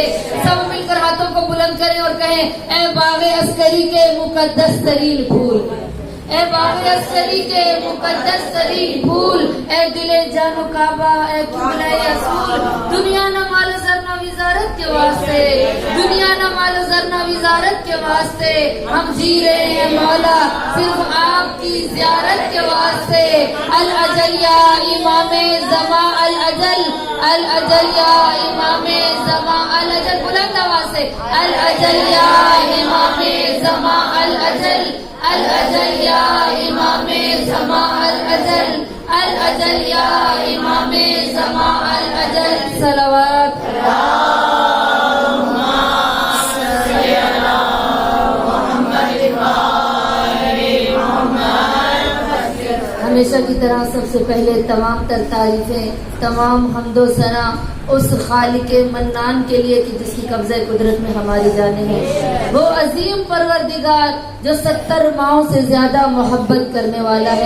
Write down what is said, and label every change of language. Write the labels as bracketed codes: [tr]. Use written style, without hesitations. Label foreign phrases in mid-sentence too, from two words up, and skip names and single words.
[ur] سب مل کر ہاتھوں کو بلند کریں اور کہیں اے باغ عسکری کے مقدس ترین پھول، اے باغ عسکری کے مقدس ترین پھول، اے دل جان و کعبہ، اے قبلہ اصول، دنیا نہ مال و زر نہ وزارت کے واسطے، دنیا نہ مال و زر نہ وزارت کے واسطے، ہم جی رہے ہیں مولا صرف آپ کی زیارت کے واسطے۔ [ar] الاجل یا امام زمان الاجل، الاجل یا امام زمان الاجل، [ur] بلند آواز سے [ar] الاجل یا امام زمان الاجل، الاجل یا امام زمان الاجل، الاجل یا امام زمان الاجل۔ [ur] صلوات ہمیشہ کی طرح سب سے پہلے تمام تر تعریفیں، تمام حمد و ثنا اس خالق منان کے لیے کہ جس کی قبضہ قدرت میں ہماری جانیں ہیں، وہ عظیم پروردگار جو 70 ماہوں سے زیادہ محبت کرنے والا ہے۔